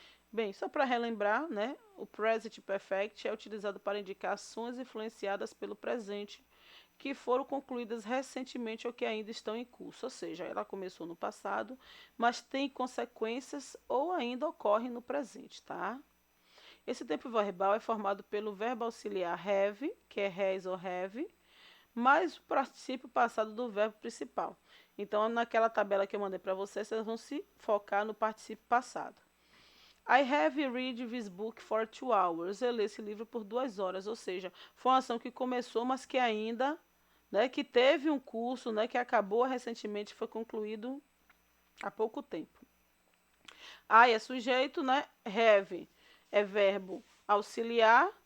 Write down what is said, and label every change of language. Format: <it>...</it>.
<pt>Bem, só para relembrar, né, o present perfect é utilizado para indicar ações influenciadas pelo presente que foram concluídas recentemente ou que ainda estão em curso, ou seja, ela começou no passado, mas tem consequências ou ainda ocorre no presente, tá? Esse tempo verbal é formado pelo verbo auxiliar have, que é has ou have, mais o particípio passado do verbo principal. Então, naquela tabela que eu mandei para vocês, vocês vão se focar no particípio passado.</pt> <en>I have read this book for 2 hours.</en> <pt>Eu li esse livro por 2 horas, ou seja, foi uma ação que começou, mas que ainda, né, que teve um curso, né, que acabou recentemente, foi concluído há pouco tempo. I é sujeito, né? Have é verbo auxiliar.</pt>